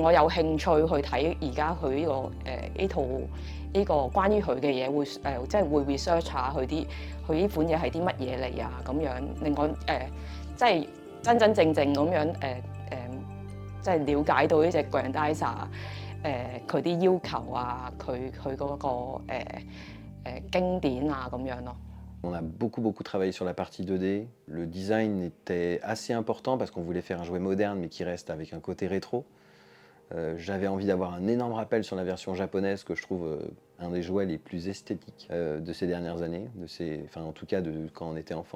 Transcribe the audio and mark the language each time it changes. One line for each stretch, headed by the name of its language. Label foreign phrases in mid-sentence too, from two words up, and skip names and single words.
Cantonese: 我有興趣去睇而家佢呢個關於佢嘅嘢，即係會 research 下佢呢款嘢係啲乜嘢嚟啊，咁樣令我即係真正咁樣即係了解到呢隻 Grandizer 佢啲要求啊，佢嗰個經典啊咁樣咯。
French: On a beaucoup travaillé sur la partie 2D. Le design était assez important parce qu'on voulait faire un jouet moderne mais qui reste avec un côté rétro. J'avais envie d'avoir un énorme rappel sur la version japonaise que je trouve un des jouets les plus esthétiques de ces dernières années, enfin en tout cas de quand on était enfant.